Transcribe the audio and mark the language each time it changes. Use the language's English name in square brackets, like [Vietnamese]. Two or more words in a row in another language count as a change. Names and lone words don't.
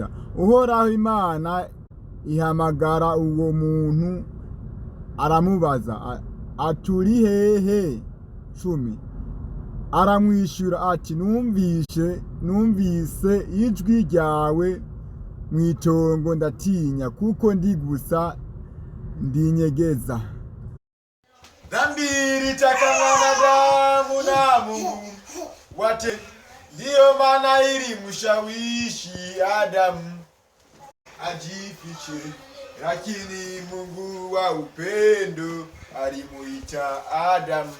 [Rundi] Uhoraho Imana ihamagara uwo muntu aramubaza ati Urihehe. 10. Aramwishura ati numvise ijwi ryawe mwitongo ndatinya kuko ndi gusa ndinyegeza. [Swahili] Dhambi litaka mwanadamu na Mungu wate, ndiyo maana ilimshawishi Adamu ajifiche, lakini Mungu wa upendo alimuita Adamu.